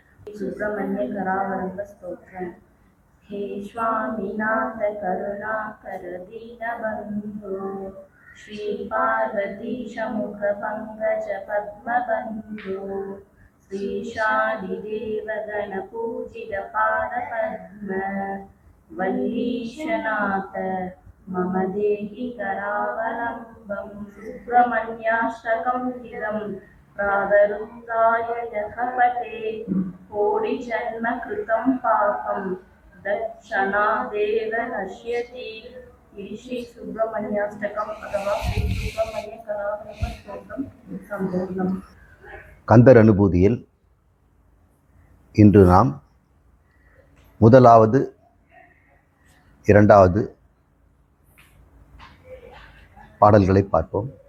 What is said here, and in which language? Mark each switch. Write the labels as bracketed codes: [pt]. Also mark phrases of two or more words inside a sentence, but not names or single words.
[sa] सुब्रह्मण्य करावलंब स्तोत्रम। हे स्वामीनाथ करुणाकर दीनबंधु श्री पार्वतीश मुख पंकज पद्मबंधु श्री शादिदेव गण पूजित पाद पद्म वल्लीशनाथ मम देहि करावलंबं। सुब्रह्मण्याष्टकं इदं प्रातरुत्थाय यः पठेत् कोटिजन्म कृतं पापं दक्षणादेव नश्यति। [ta] இது ஸ்ரீ சுப்பிரமணியாஷ்டகம் अथवा ஸ்ரீ சுப்பிரமணிய கராவலம்ப ஸ்தோத்திரம் சம்பூர்ணம். கந்தர் அனுபூதியில் இன்று நாம் முதலாவது இரண்டாவது பாடல்களை பார்ப்போம்.